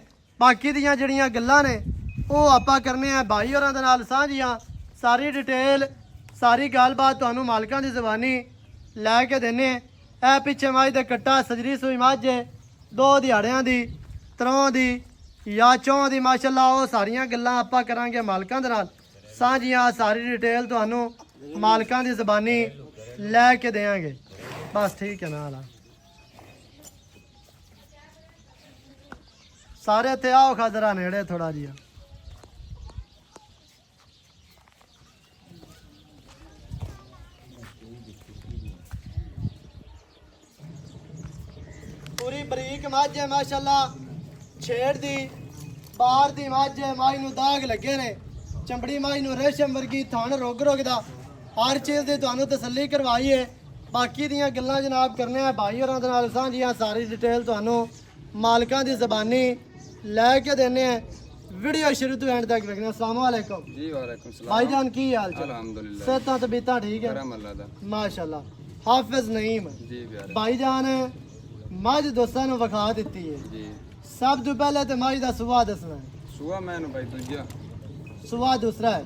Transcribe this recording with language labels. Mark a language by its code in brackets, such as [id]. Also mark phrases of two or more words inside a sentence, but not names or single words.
[pa] ਬਾਕੀ ਦੀਆਂ ਜਿਹੜੀਆਂ ਗੱਲਾਂ ਨੇ ਉਹ ਆਪਾਂ ਕਰਨੇ ਹੈਂ ਭਾਈ ਹੋਰਾਂ ਦੇ ਨਾਲ ਸਾਂਝੀਆਂ। ਸਾਰੀ ਡਿਟੇਲ ਸਾਰੀ ਗੱਲਬਾਤ ਤੁਹਾਨੂੰ ਮਾਲਕਾਂ ਦੀ ਜ਼ਬਾਨੀ ਲੈ ਕੇ ਦੇਣੇ। ਏ ਪਿੱਛੇ ਮੱਝ ਦੇ ਕੱਟਾ ਸੱਜਰੀ ਸੂਈ ਮੱਝ ਹੈ, 2 ਦਿਹਾੜੀਆਂ ਦੀ 3 ਦੀ ਜਾਂ ਚੌਂ ਦੀ ਮਾਸ਼ਾਅੱਲਾ ਉਹ ਸਾਰੀਆਂ ਗੱਲਾਂ ਆਪਾਂ ਕਰਾਂਗੇ ਮਾਲਕਾਂ ਦੇ ਨਾਲ ਸਾਂਝੀਆਂ। ਸਾਰੀ ਡਿਟੇਲ ਤੁਹਾਨੂੰ ਮਾਲਕਾਂ ਦੀ ਜ਼ਬਾਨੀ ਲੈ ਕੇ ਦੇਵਾਂਗੇ। ਬਸ ਠੀਕ ਹੈ ਨਾਲ ਸਾਰੇ ਇੱਥੇ ਆਓ ਖਾਜ਼ਰਾ ਨੇੜੇ ਥੋੜਾ ਜਿਹਾ। ਪੂਰੀ ਬਰੀਕ ਮੱਝ ਹੈ ਮਾਸ਼ਾਅੱਲਾ, ਛੇੜ ਦੀ ਬਾਹਰ ਦੀ ਮੱਝ ਹੈ। ਮਾਈ ਨੂੰ ਦਾਗ ਲੱਗੇ ਨੇ, ਚਮੜੀ ਮਾਈ ਨੂੰ ਰੇਸ਼ਮ ਵਰਗੀ, ਥਣ ਰੋਗ ਰੋਗਦਾ, ਹਰ ਚੀਜ਼ ਕੀ ਤੁਹਾਨੂੰ ਤਸੱਲੀ ਕਰਵਾਈ ਹੈ। ਬਾਕੀ ਦੀਆਂ ਗੱਲਾਂ ਜਨਾਬ ਕਰਨੇ ਹੈਂ ਭਾਈ ਹੋਰਾਂ ਦੇ ਨਾਲ ਸਾਂਝੀਆਂ, ਸਾਰੀ ਡਿਟੇਲ ਤੁਹਾਨੂੰ ਮਾਲਕਾਂ ਦੀ ਜ਼ਬਾਨੀ ਲੈ ਕੇ ਦੇਣੇ ਹੈਂ। ਵੀਡੀਓ ਸ਼ੁਰੂ ਤੋਂ ਐਂਡ ਤੱਕ ਦੇਖਣਾ। [ar] السلام عليكم जी। وعليكم السلام [pa] ਭਾਈਜਾਨ, ਕੀ ਹਾਲ ਚਾਲ? अल्हम्दुलिल्लाह, ਸਿਹਤਾਂ ਤਬੀਅਤਾਂ ਠੀਕ ਹੈ ਕਰਮ ਅੱਲਾਹ ਦਾ। माशाल्लाह। हाफिज नईम ਜੀ ਪਿਆਰੇ ਭਾਈਜਾਨ ਮੱਝ ਦੋਸਤਾਂ ਨੂੰ ਵਿਖਾ ਦਿੱਤੀ ਹੈ। जी। ਸਭ ਤੋਂ ਪਹਿਲੇ ਤੋ ਮੱਝ ਦਾ ਸੂਆ ਦੱਸਣਾ ਹੈ। ਸੂਆ ਮੈਨੂੰ ਭਾਈ ਦੂਜਾ। ਸੂਆ ਦੂਸਰਾ ਹੈ।